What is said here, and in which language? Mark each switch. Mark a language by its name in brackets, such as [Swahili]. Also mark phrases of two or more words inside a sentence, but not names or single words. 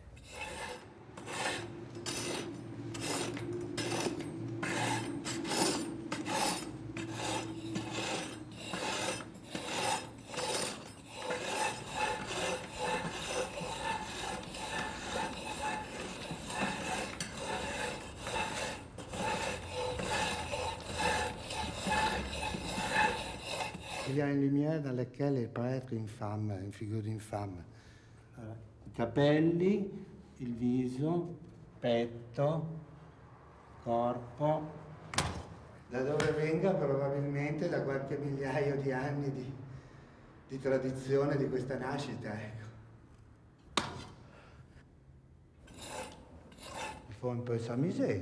[French] Il y a une lumière dans laquelle il peut être une femme, une figure d'une femme. [Italian] I capelli, il viso, petto, corpo. Da dove venga probabilmente da qualche migliaio di anni di tradizione di questa nascita, ecco. [French] Il faut un peu s'amuser.